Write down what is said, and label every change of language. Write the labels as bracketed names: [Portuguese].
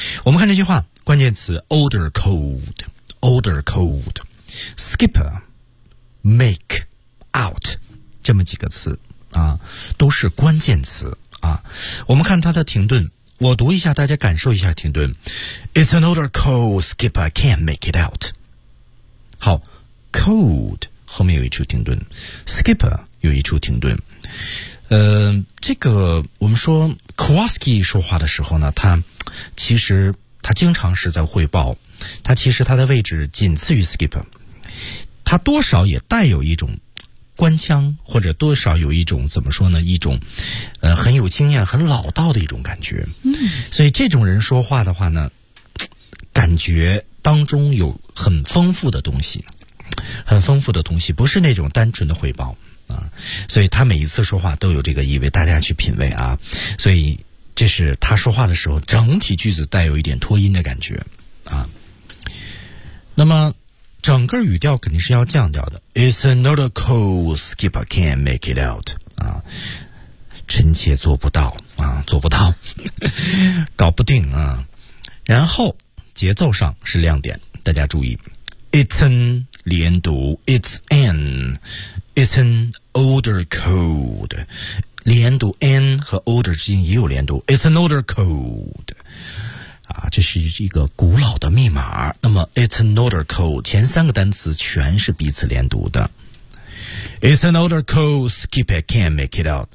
[Chinese] 我们看这句话，关键词 older code， older code， skipper， make out， 这么几个词。啊，都是关键词啊！我们看它的停顿，我读一下，大家感受一下停顿。 [English] It's an older code, Skipper. I can't make it out. [Chinese] 好 ，code 后面有一处停顿 ，Skipper 有一处停顿。这个我们说 Kowalski 说话的时候呢，他其实他经常是在汇报，他其实他的位置仅次于 Skipper， 他多少也带有一种。官腔或者多少有一种怎么说呢？一种，很有经验、很老道的一种感觉。所以这种人说话的话呢，感觉当中有很丰富的东西，很丰富的东西，不是那种单纯的汇报啊。所以他每一次说话都有这个意味，大家去品味啊。所以这是他说话的时候，整体句子带有一点拖音的感觉啊。那么。整个语调肯定是要降调的。 [English] It's another call, Skipper can't make it out. [Chinese] 啊，臣妾做不到啊，做不到，搞不定啊。然后节奏上是亮点，大家注意。 [English] It's an 连读 ，It's an, It's an older code. [Chinese] 连读 an 和 older 之间也有连读。 It's an older code. 啊，这是一个古老的密码。那么 It's another code 前三个单词全是彼此连读的。 [English] It's another code, skip it, can't make it out.